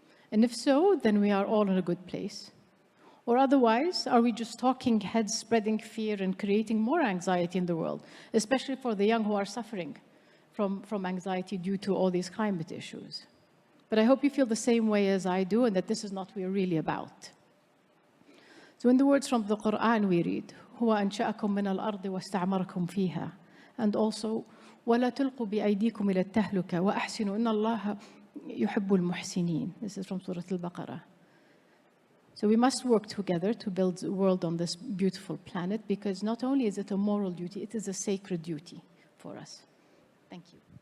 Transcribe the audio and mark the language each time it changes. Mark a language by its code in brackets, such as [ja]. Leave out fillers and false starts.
[en] And if so, then we are all in a good place. Or otherwise, are we just talking heads, spreading fear and creating more anxiety in the world, especially for the young who are suffering from anxiety due to all these climate issues? But I hope you feel the same way as I do and that this is not what we're really about. So in the words from the Quran we read, [ar] هو أنشأكم من الأرض واستعمركم فيها, [en] and also [ar] ولا تلقوا بأيديكم إلى التهلكة وأحسنوا إن الله يحب المحسنين. [en] This is from Surah Al-Baqarah. So we must work together to build a world on this beautiful planet, because not only is it a moral duty, it is a sacred duty for us. Thank you.